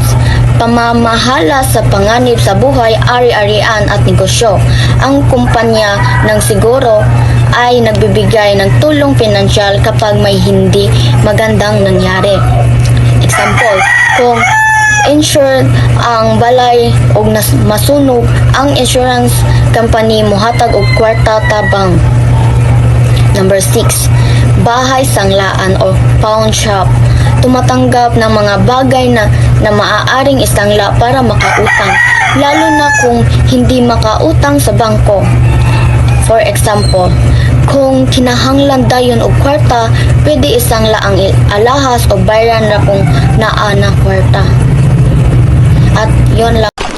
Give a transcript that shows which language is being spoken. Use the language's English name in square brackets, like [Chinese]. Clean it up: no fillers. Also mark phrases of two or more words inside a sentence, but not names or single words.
[Filipino] Pamamahala sa panganib sa buhay, ari-arian at negosyo. Ang kumpanya ng siguro ay nagbibigay ng tulong pinansyal kapag may hindi magandang nangyari. [Cebuano] Example, kung insured ang balay o masunog, ang [English] insurance company [Cebuano] mohatag og kwarta tabang. [English] Number 6, [Filipino] bahay sanglaan o pawn shop. Tumatanggap ng mga bagay na maaaring isangla para makautang, lalo na kung hindi makautang sa bangko. [English] For example, [Cebuano] kung kinahanglan dayon og kwarta, pwede isangla ang alahas o bayaran na kung naa na kwarta. [Filipino] At yon lang.